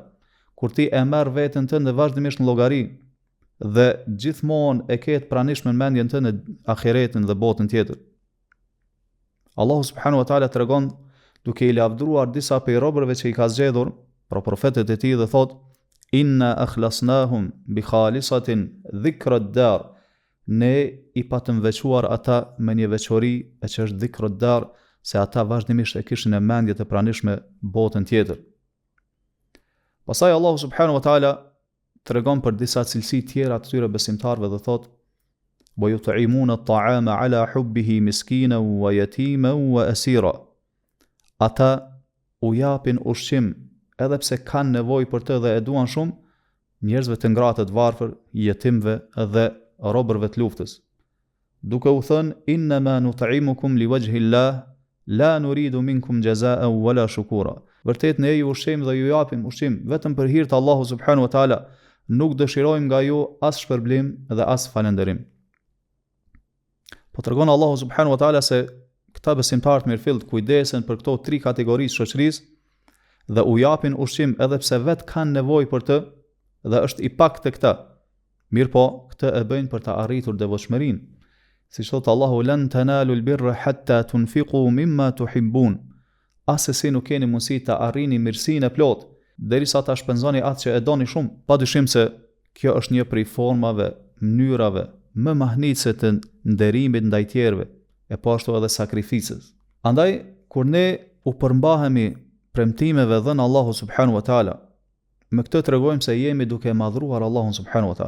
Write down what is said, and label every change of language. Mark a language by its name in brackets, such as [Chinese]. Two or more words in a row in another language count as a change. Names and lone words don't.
[Albanian] Kur ti e merr veten tënde vazhdimisht në llogari dhe gjithmonë e ke të pranishme në mendjen tënde ahiretin dhe botën tjetër. [Arabic] الله سبحانه وتعالى [Albanian] tregon duke I lavdëruar disa prej robërve që I ka zgjedhur, pra profetët e tij, dhe thot: [Arabic] إنا أخلصناهم بخالصة ذكرى الدار. [Albanian] Ne I patëm veçuar ata me një veçori e që është [Arabic] ذكرى الدار, [Albanian] se ata vazhdimisht e kishin në mendje të pranishme botën tjetër. Pastaj [Arabic] الله سبحانه وتعالى [Albanian] tregon për disa cilësi tjera të tyre besimtarëve dhe thot: [Arabic] ويطعمون الطعام على حبه مسكينا ويتيما وأسيرا. [Albanian] Ata u japin ushqim edhe pse kanë nevojë për të dhe e duan shumë, njerëzve të ngratë të varfër, jetimve dhe robërve të luftës. Duke u thënë: [Arabic] إنما نطعمكم لوجه الله لا نريد منكم جزاء ولا شكورا. [Albanian] Vërtet ne ju ushqejmë dhe ju japim ushqim vetëm për hir të [Arabic] الله سبحانه وتعالى, [Albanian] nuk dëshirojmë nga ju as shpërblim dhe as falënderim. Po tregon [Arabic] الله سبحانه وتعالى [Albanian] se këta besimtarë të mirëfillt kujdesen për këto tri kategori të shoqërisë dhe u japin ushqim edhe pse vet kanë nevojë për të dhe është I pak të këta. Mirë po, këtë e bëjnë për të arritur devotshmërinë. Siç thot Allahu: [Arabic] لن تنالوا البر حتى تنفقوا مما تحبون. [Albanian] Asesi nuk keni mundësi të arrini mirësinë e plotë derisa ta shpenzoni atë që e doni shumë. Padyshim se kjo është një prej formave, mënyrave më mahnitse të nderimit ndaj tjerëve, e po ashtu edhe sakrificës. Andaj, kur ne u përmbahemi premtimeve dhënë [Arabic] الله سبحانه وتعالى, [Albanian] me këtë tregojmë se jemi duke madhruar Allahun [Arabic] سبحانه وتعالى.